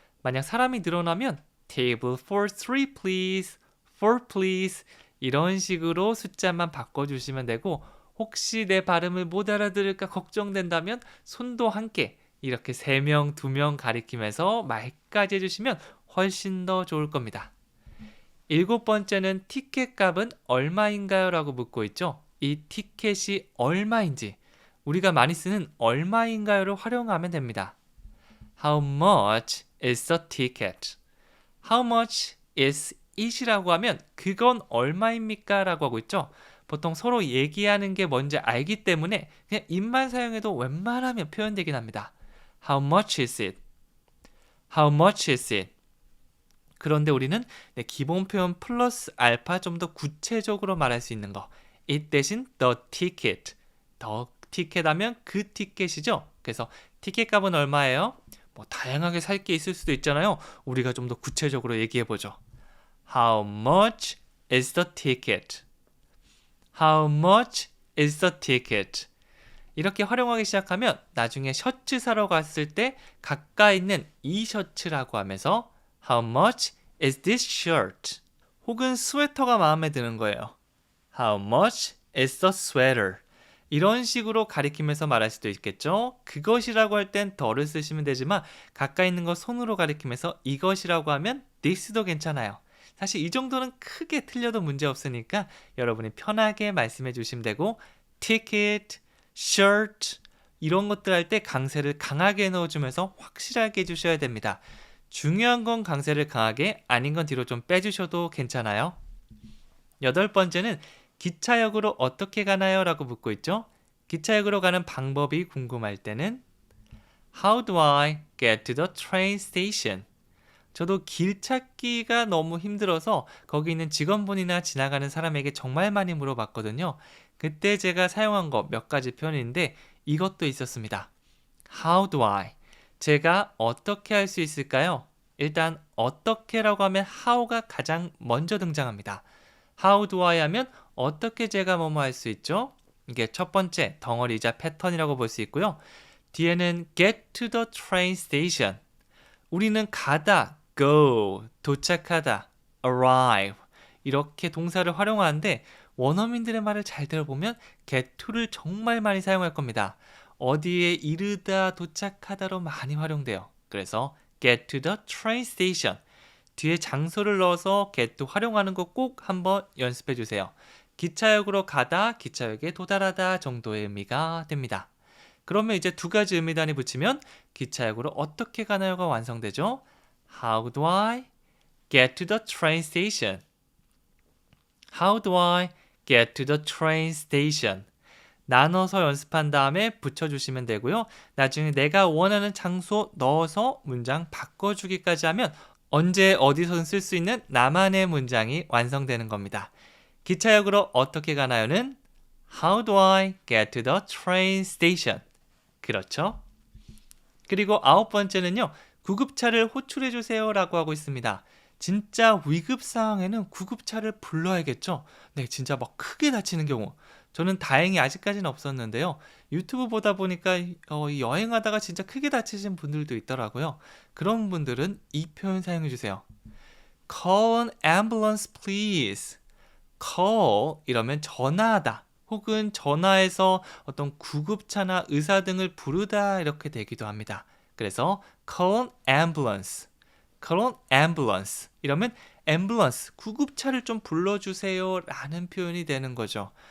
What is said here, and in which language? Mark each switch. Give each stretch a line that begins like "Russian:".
Korean: 만약 사람이 늘어나면
English: Table for three please. Four please.
Korean: 이런 식으로 숫자만 바꿔주시면 되고 혹시 내 발음을 못 알아들을까 걱정된다면 손도 함께 이렇게 3명, 2명 가리키면서 말까지 해주시면 훨씬 더 좋을 겁니다. 7번째는 티켓 값은 얼마인가요? 라고 묻고 있죠. 이 티켓이 얼마인지 우리가 많이 쓰는 얼마인가요를 활용하면 됩니다.
English: How much is the ticket? How much is it
Korean: 이라고 하면 그건 얼마입니까? 라고 하고 있죠. 보통 서로 얘기하는 게 뭔지 알기 때문에 그냥 it만 사용해도 웬만하면 표현되긴 합니다.
English: How much is it? How much is it?
Korean: 그런데 우리는 기본 표현 플러스 알파 좀 더 구체적으로 말할 수 있는 거.
English: it
Korean: 대신
English: the ticket.
Korean: the ticket 하면 그 티켓이죠. 그래서 티켓 값은 얼마예요? 뭐 다양하게 살 게 있을 수도 있잖아요. 우리가 좀 더 구체적으로 얘기해 보죠.
English: How much is the ticket? How much is the ticket?
Korean: 이렇게 활용하기 시작하면 나중에 셔츠 사러 갔을 때 가까이 있는 이 셔츠라고 하면서
English: How much is this shirt?
Korean: 혹은 스웨터가 마음에 드는 거예요.
English: How much is the sweater?
Korean: 이런 식으로 가리키면서 말할 수도 있겠죠. 그것이라고 할 땐 더를 쓰시면 되지만 가까이 있는 거 손으로 가리키면서 이것이라고 하면 this도 괜찮아요. 사실 이 정도는 크게 틀려도 문제 없으니까 여러분이 편하게 말씀해 주시면 되고 ticket, shirt 이런 것들 할 때 강세를 강하게 넣어주면서 확실하게 해주셔야 됩니다. 중요한 건 강세를 강하게, 아닌 건 뒤로 좀 빼주셔도 괜찮아요. 8번째는 기차역으로 어떻게 가나요? 라고 묻고 있죠. 기차역으로 가는 방법이 궁금할 때는
English: How do I get to the train station?
Korean: 저도 길 찾기가 너무 힘들어서 거기 있는 직원분이나 지나가는 사람에게 정말 많이 물어봤거든요. 그때 제가 사용한 거 몇 가지 표현인데 이것도 있었습니다.
English: How do I?
Korean: 제가 어떻게 할 수 있을까요? 일단 어떻게라고 하면 how가 가장 먼저 등장합니다.
English: How do I
Korean: 하면 어떻게 제가 뭐뭐 할 수 있죠? 이게 첫 번째 덩어리이자 패턴이라고 볼 수 있고요. 뒤에는
English: get to the train station.
Korean: 우리는 가다, go, 도착하다, arrive 이렇게 동사를 활용하는데 원어민들의 말을 잘 들어보면 get to를 정말 많이 사용할 겁니다. 어디에 이르다, 도착하다로 많이 활용돼요. 그래서
English: get to the train station.
Korean: 뒤에 장소를 넣어서 get to 활용하는 거 꼭 한번 연습해 주세요. 기차역으로 가다, 기차역에 도달하다 정도의 의미가 됩니다. 그러면 이제 두 가지 의미 단위 붙이면 기차역으로 어떻게 가나요가 완성되죠?
English: How do I get to the train station? How do I get to the train station?
Korean: 나눠서 연습한 다음에 붙여주시면 되고요. 나중에 내가 원하는 장소 넣어서 문장 바꿔주기까지 하면 언제 어디서든 쓸 수 있는 나만의 문장이 완성되는 겁니다. 기차역으로 어떻게 가나요는
English: How do I get to the train station?
Korean: 그렇죠? 그리고 9번째는요. 구급차를 호출해 주세요 라고 하고 있습니다. 진짜 위급 상황에는 구급차를 불러야겠죠? 네, 진짜 막 크게 다치는 경우. 저는 다행히 아직까지는 없었는데요. 유튜브 보다 보니까 여행하다가 진짜 크게 다치신 분들도 있더라고요. 그런 분들은 이 표현 사용해 주세요.
English: Call an ambulance please.
Korean: call 이러면 전화하다 혹은 전화해서 어떤 구급차나 의사 등을 부르다 이렇게 되기도 합니다. 그래서
English: call an ambulance, call an ambulance
Korean: 이러면 ambulance, 구급차를 좀 불러주세요 라는 표현이 되는 거죠.